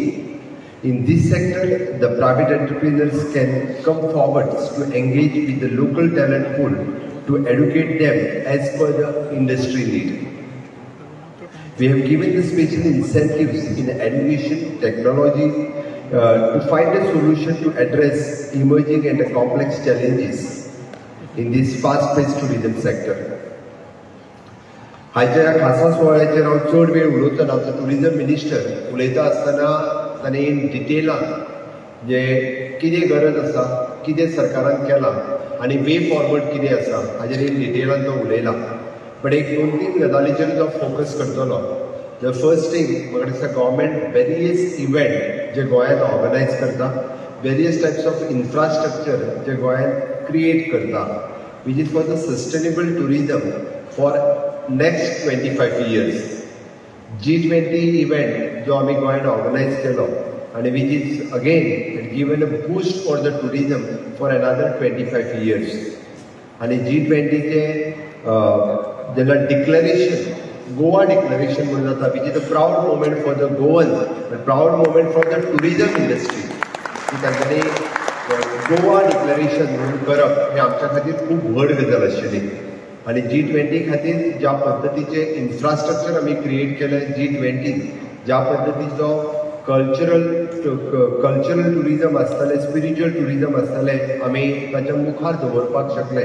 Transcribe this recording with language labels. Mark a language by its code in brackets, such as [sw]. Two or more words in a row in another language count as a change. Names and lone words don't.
[en] In this sector, the private entrepreneurs can come forward to engage with the local talent pool to educate them as per the industry need. We have given the special incentives in education, technology, to find a solution to address emerging and complex challenges in this fast-paced tourism sector. [kok] हाच्या ह्या खासा सुवाळ्याचेर हांव चड वेळ उलोवचो आमचो टुरिझम मिनिस्टर उलयता आसतना ताणें इन डिटेलान जे कितें गरज आसा, कितें सरकारान केलां आनी [en] way forward [kok] कितें आसा हाजेर इन डिटेलान तो उलयला. बट एक 2-3 गजालीचेर जो फोकस करतलो. [en] The first thing, [kok] म्हाका दिसता [en] government various event [kok] जे गोंयांत ऑर्गनायज करता, [en] various types of infrastructure [kok] जे गोंयांत क्रिएट करता, [en] which is for the sustainable tourism for next 25 years. G20 [kok] इव्हेंट जो आमी गोंयांत ऑर्गनायज केलो [en] and which is again given a boost for the tourism for another 25 years. [kok] And G20 चे जेन्ना डिक्लेरेशन Goa declaration म्हणून जाता, [en] which is a proud moment for the Goan, a proud moment for the tourism industry. [kok] की तांच्यानी गोवा डिक्लेरेशन म्हणून करप हे आमच्या खातीर खूब व्हड गजाल आशिल्ली. आणि G20 खातीर ज्या पद्दतीचे इन्फ्रास्ट्रक्चर आमी क्रिएट केले G20, ज्या पद्दतीचो [en] cultural tourism [kok] आसतलें, [en] spiritual tourism [kok] आसतलें, आमी ताच्या मुखार दवरपाक शकले.